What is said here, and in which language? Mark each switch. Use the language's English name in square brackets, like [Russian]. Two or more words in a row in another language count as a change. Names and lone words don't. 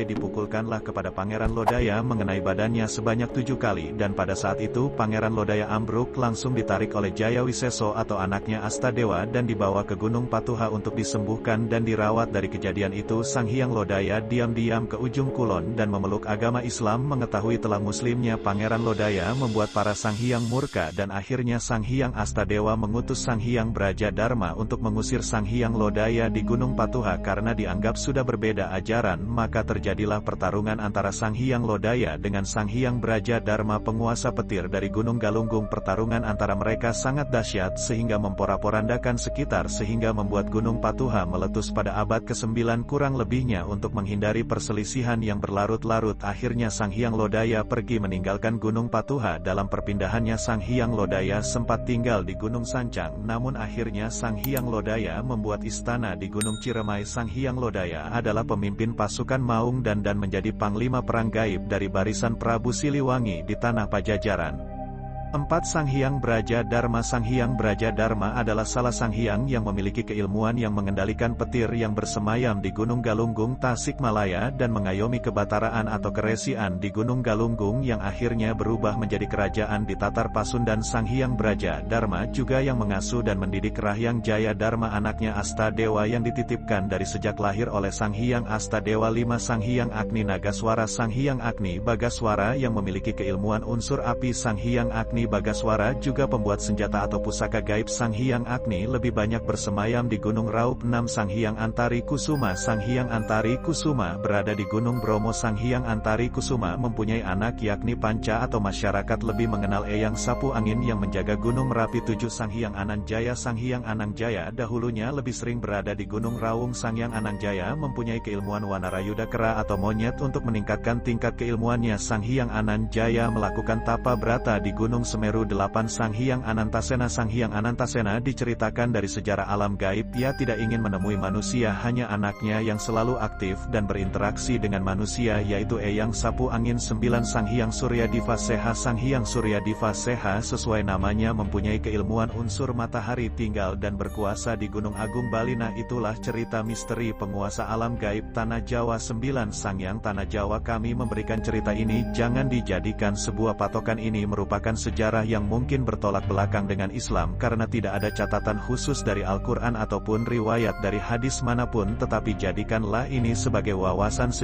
[Indonesian] Dipukulkanlah kepada Pangeran Lodaya mengenai badannya sebanyak 7 kali, dan pada saat itu Pangeran Lodaya ambruk, langsung ditarik oleh Jaya Wiseso atau anaknya Astadewa dan dibawa ke Gunung Patuha untuk disembuhkan dan dirawat. Dari kejadian itu Sang Hyang Lodaya diam-diam ke ujung kulon dan memeluk agama Islam. Mengetahui telah muslimnya Pangeran Lodaya membuat para Sang Hyang murka, dan akhirnya Sang Hyang Astadewa mengutus Sang Hyang Braja Dharma untuk mengusir Sang Hyang Lodaya di Gunung Patuha. Karena dianggap sudah berbeda ajaran, maka terjadilah pertarungan antara Sang Hyang Lodaya dengan Sang Hyang Braja Dharma, penguasa petir dari Gunung Galunggung. Pertarungan antara mereka sangat dahsyat sehingga memporak-porandakan sekitar, sehingga membuat Gunung Patuha meletus pada abad ke-9 kurang lebihnya. Untuk menghindari perselisihan yang berlarut-larut, akhirnya Sang Hyang Lodaya pergi meninggalkan Gunung Patuha. Dalam perpindahannya Sang Hyang Lodaya sempat tinggal di Gunung Sancang, namun akhirnya Sang Hyang Lodaya membuat istana di Gunung Ciremai. Sang Hyang Lodaya adalah pemimpin pasukan Maung dan menjadi panglima perang gaib dari barisan Prabu Siliwangi di tanah Pajajaran. 4. Sang Hyang Braja Dharma. Sang Hyang Braja Dharma adalah salah Sang Hyang yang memiliki keilmuan yang mengendalikan petir yang bersemayam di Gunung Galunggung, Tasikmalaya, dan mengayomi kebataraan atau keresian di Gunung Galunggung yang akhirnya berubah menjadi kerajaan di Tatar Pasundan. Sang Hyang Braja Dharma juga yang mengasuh dan mendidik Rahyang Jaya Dharma, anaknya Astadewa yang dititipkan dari sejak lahir oleh Sang Hyang Astadewa. 5. Sang Hyang Agni Nagaswara. Sang Hyang Agni Bagaswara yang memiliki keilmuan unsur api. Sang Hyang Agni Agni Bagaswara juga pembuat senjata atau pusaka gaib Sang Hyang Agni lebih banyak bersemayam di Gunung Raup. 6. Sang Hyang Antari Kusuma. Sang Hyang Antari Kusuma berada di Gunung Bromo. Sang Hyang Antari Kusuma mempunyai anak yakni Panca atau masyarakat lebih mengenal Eyang Sapu Angin yang menjaga Gunung Merapi. 7. Sang Hyang Anangjaya. Sang Hyang Anangjaya dahulunya lebih sering berada di Gunung Raung. Sang Hyang Anangjaya mempunyai keilmuan Wanarayuda kera atau monyet. Untuk meningkatkan tingkat keilmuannya, Sang Hyang Anangjaya melakukan tapa brata di Gunung Semeru. 8. Sang Hyang Anantasena. Sang Hyang Anantasena diceritakan dari sejarah alam gaib, ia tidak ingin menemui manusia, hanya anaknya yang selalu aktif dan berinteraksi dengan manusia, yaitu Eyang Sapu Angin. 9. Sang Hyang Suryadiva Seha. Sang Hyang Suryadiva Seha sesuai namanya mempunyai keilmuan unsur matahari, tinggal dan berkuasa di Gunung Agung Bali. Nah, itulah cerita misteri penguasa alam gaib Tanah Jawa. 9. Sang Yang Tanah Jawa. Kami memberikan cerita ini, jangan dijadikan sebuah patokan. Ini merupakan sejarah yang mungkin bertolak belakang dengan Islam karena tidak ada catatan khusus dari Al-Quran ataupun riwayat dari hadis manapun, tetapi jadikanlah ini sebagai wawasan sejarah.